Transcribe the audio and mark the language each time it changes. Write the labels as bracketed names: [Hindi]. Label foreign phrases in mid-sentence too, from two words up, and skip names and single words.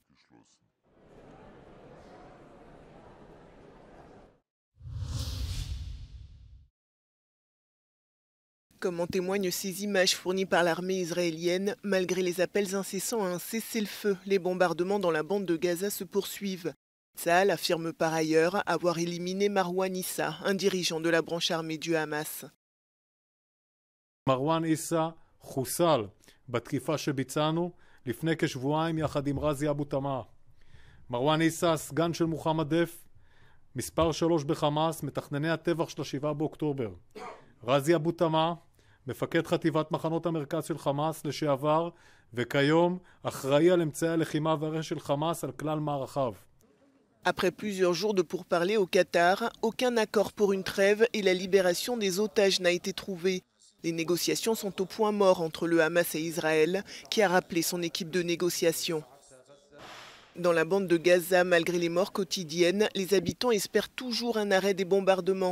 [French] Comme en témoignent ces images fournies par l'armée israélienne, malgré les appels incessants à un cessez-le-feu, les bombardements dans la bande de Gaza se poursuivent. Tsahal affirme par ailleurs avoir éliminé Marwan Issa, un dirigeant de la branche armée du Hamas. [Hebrew] מרואן עיסא חוסל בתקיפה שביצענו לפני כשבועיים יחד עם רזי אבו תמאה. מרואן עיסא, הסגן של מוחמד דף, מספר 3 בחמאס, מתכנני הטבח של 7 באוקטובר. רזי אבו תמאה, מפקד חטיבת מחנות המרכז של חמאס לשעבר, וכיום אחראי על אמצעי הלחימה והרכש של חמאס על כלל מערכיו. [French] Après plusieurs jours de pourparlers au Qatar, aucun accord pour une trêve et la libération des otages n'a été trouvé. Les négociations sont au point mort entre le Hamas et Israël, qui a rappelé son équipe de négociation. Dans la bande de Gaza, malgré les morts quotidiennes, les habitants espèrent toujours un arrêt des bombardements.